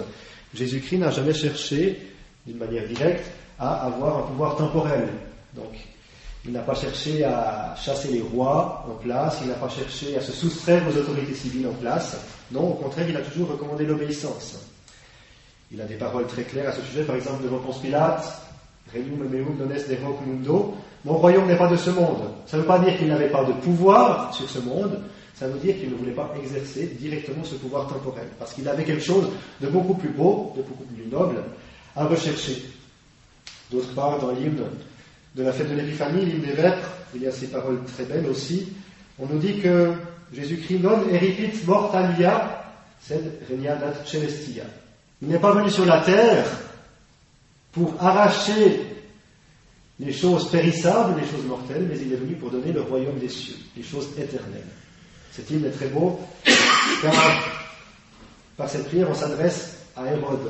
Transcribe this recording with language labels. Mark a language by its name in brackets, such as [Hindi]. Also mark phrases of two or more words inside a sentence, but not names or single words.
[French] Jésus-Christ n'a jamais cherché, d'une manière directe, à avoir un pouvoir temporel. Donc, il n'a pas cherché à chasser les rois en place, il n'a pas cherché à se soustraire aux autorités civiles en place. Non, au contraire, il a toujours recommandé l'obéissance. Il a des paroles très claires à ce sujet, par exemple devant Ponce Pilate: [Latin] Regnum meum non est de hoc mundo. [French] Mon royaume n'est pas de ce monde. Ça ne veut pas dire qu'il n'avait pas de pouvoir sur ce monde, ça veut dire qu'il ne voulait pas exercer directement ce pouvoir temporel, parce qu'il avait quelque chose de beaucoup plus beau, de beaucoup plus noble à rechercher. D'autre part, dans l'hymne de la fête de l'Épiphanie, l'hymne des Vêpres, il y a ces paroles très belles aussi. On nous dit que Jésus-Christ [Latin] non eripit mortalia sed regnat celestia. [French] Il n'est pas venu sur la terre pour arracher les choses périssables, les choses mortelles, mais il est venu pour donner le royaume des cieux, les choses éternelles. Cet hymne est très beau, car par cette prière, on s'adresse à Hérode.